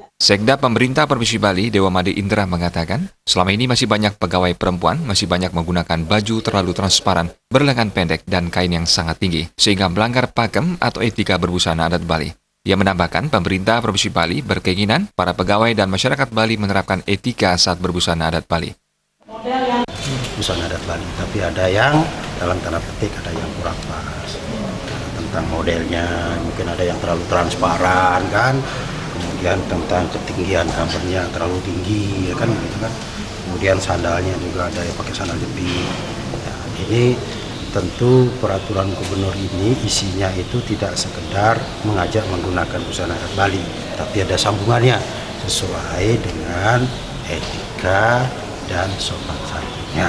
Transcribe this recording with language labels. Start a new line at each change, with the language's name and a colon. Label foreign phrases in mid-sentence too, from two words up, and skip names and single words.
Indonesian: Sekda Pemerintah Provinsi Bali, Dewa Made Indra mengatakan, selama ini masih banyak pegawai perempuan masih banyak menggunakan baju terlalu transparan, berlengan pendek, dan kain yang sangat tinggi, sehingga melanggar pakem atau etika berbusana adat Bali. Ia menambahkan, pemerintah Provinsi Bali berkeinginan para pegawai dan masyarakat Bali menerapkan etika saat berbusana adat Bali. Busana adat Bali, tapi ada yang dalam tanda petik ada yang kurang pas tentang modelnya, mungkin ada yang terlalu transparan kan. Kemudian tentang ketinggian covernya terlalu tinggi, ya kan, gitu kan. Kemudian sandalnya juga ada yang pakai sandal jepit. Ya, ini tentu peraturan gubernur ini isinya itu tidak sekedar mengajak menggunakan busana adat Bali, tapi ada sambungannya sesuai dengan etika dan sopan santunnya.